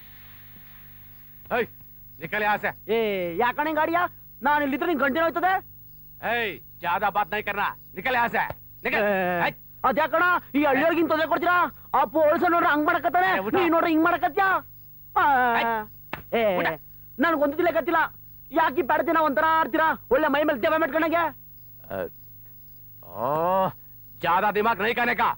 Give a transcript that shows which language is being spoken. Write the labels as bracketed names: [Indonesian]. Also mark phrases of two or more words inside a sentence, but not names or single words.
[Hindi] निकल यहाँ से. [Kannada] ಯಾಕಣೆ ಗಾಡಿಯ? ನಾನು ಇಲ್ಲಿದ್ರೆ ನಿನ್ ಗಂಟೆ ಹೋಯ್ತದೆ. [Hindi] ज्यादा बात नहीं करना, निकल यहाँ से. निकल. [Kannada] ಅದ್ಯಾಕಣ ಈ ಹಳ್ಳಿಯವ್ರಿಗಿಂತ ತೊಂದರೆ ಕೊಡ್ತೀರಾ? ಆ ಪೊಲೀಸ ನೋಡ್ರಿ ಹಂಗ್ ಮಾಡಕತ್ತಾನೆ, ನೀ ನೋಡ್ರಿ ಹಿಂಗ್ ಮಾಡಕತ್ಯಾ? ನನ್ಗೆ ಒಂದು ತಿಳಕತ್ತಿಲ್ಲ. ಯಾಕೆ ಬೇಡದಿನ ಒಂಥರ ಆಡ್ತೀರಾ? ಒಳ್ಳೆ ಮೈ ಮೇಲೆ ದೇವ ಮಾಡ್ಕೊಂಡಂಗೆ. [Hindi] ज्यादा दिमाग नहीं करने का.